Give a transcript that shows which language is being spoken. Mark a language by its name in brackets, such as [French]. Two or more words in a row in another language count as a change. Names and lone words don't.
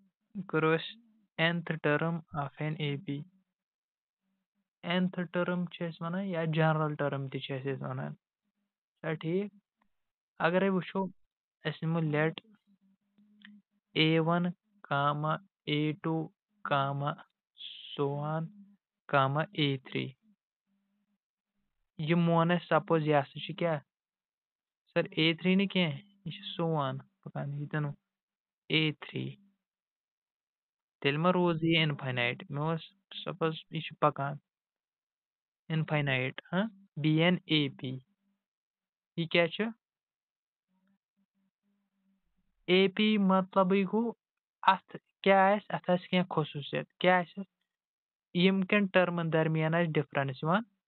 [Kashmiri] करो [English] nth term of an AP. nth term [Kashmiri] چھِ أسۍ وَنان یا [English] general term [Kashmiri] تہِ چھِ أسۍ وَنان چھا ٹھیٖک اگرے وٕچھو أسۍ نِمو [English] let A1 comma A2 comma so on comma A3 [Kashmiri] یہِ مون اَسہِ سپوز یہِ ہسا چھِ کیٛاہ سر A3 نہٕ کیٚنٛہہ یہِ چھِ [English] so on [Kashmiri] پکان ییٚتٮ۪ن A3 تیٚلہِ ما روٗز یہِ اِنفاینایٹ مےٚ اوس سپوز یہِ چھُ پکان اِنفاینایٹ BNAP یہِ کیٛاہ چھُ AP مطلبٕے گوٚو اَتھ کیٛاہ آسہِ اَتھ آسہِ کیٚنٛہہ خصوٗصیت کیٛاہ آسہِ یِم کٮ۪ن ٹٔرمن درمیان آسہِ ڈِفرنس یِوان